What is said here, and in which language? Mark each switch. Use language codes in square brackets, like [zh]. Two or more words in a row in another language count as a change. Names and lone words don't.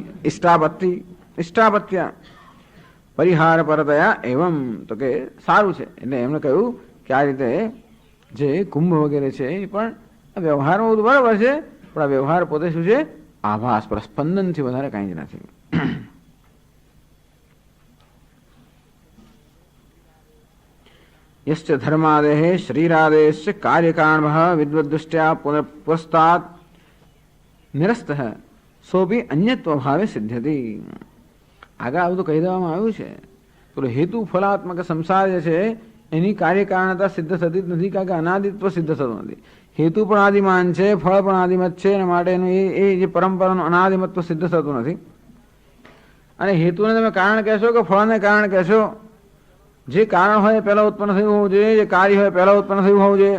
[sa] ઇષ્ટાપત્તિ ઇષ્ટાપત્યા પરિહાર પરતયા એવમ. [gu] તો કે સારું છે. એટલે એમણે કહ્યું કે આ રીતે જે કુંભ વગેરે છે એ પણ વ્યવહારમાં બધું બરાબર છે, પણ આ વ્યવહાર પોતે શું છે? આભાસ, પર સ્પંદનથી વધારે કાંઈ જ નથી. [sa] यश्च धर्मादेः शरीरादेश्च कार्यकारणः विद्वद्दृष्ट्या पुरस्तात् निरस्तः सोपि अन्यत्वभावे सिद्ध्यति. [gu] આગળ આ બધું કહી દેવામાં આવ્યું છે. તો હેતુ ફલાત્મક સંસાર જે છે એની કાર્યકારણતા સિદ્ધ થતી જ નથી, કારણ કે અનાદિત્વ સિદ્ધ થતું નથી. હેતુ પણ આદિમાન છે, ફળ પણ આદિમત છે, અને માટે એનું એ જે પરંપરાનું અનાદિમત્વ સિદ્ધ થતું નથી. અને હેતુને તમે કારણ કહેશો કે ફળને કારણ કહેશો, જે કારણ હોય પહેલા ઉત્પન્ન થયું હોવું જોઈએ, જે કાર્ય હોય પહેલા ઉત્પન્ન થયું હોવું જોઈએ.